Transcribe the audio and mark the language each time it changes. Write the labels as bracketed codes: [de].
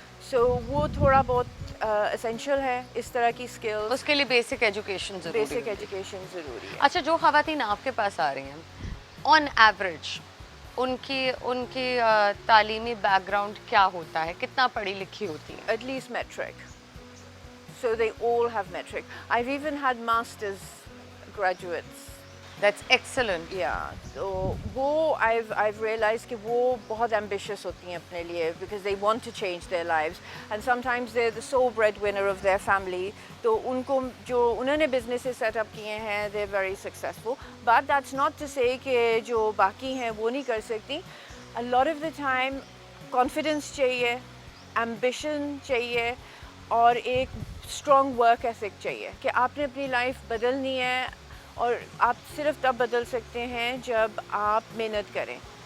[ur] سو وہ تھوڑا بہت اسینشیل ہے, اس طرح کی اسکلز. اس کے لیے بیسک ایجوکیشن ضروری ہے. اچھا, جو خواتین آپ کے پاس آ رہی ہیں آن ایوریج ان کی تعلیمی بیک گراؤنڈ کیا ہوتا ہے, کتنا پڑھی لکھی ہوتی ہے؟ [en] At least matric. So they all have metric. I've even had masters graduates. That's excellent. Yeah. So [ur] وہ [en] I've realized [ur] کہ وہ بہت [en] ambitious [ur] ہوتی ہیں اپنے لیے [en] because they want to change their lives and sometimes they're the sole breadwinner of their family. [ur] تو ان کو جو انہوں نے [en] businesses set up [ur] کیے ہیں [en] they're very successful. But that's not to say [ur] کہ جو باقی ہیں وہ نہیں کر سکتی. A lot of the time confidence چاہیے, ambition چاہیے اور ایک اسٹرانگ ورک ایتھک چاہیے کہ آپ نے اپنی لائف بدلنی ہے, اور آپ صرف تب بدل سکتے ہیں جب آپ محنت کریں.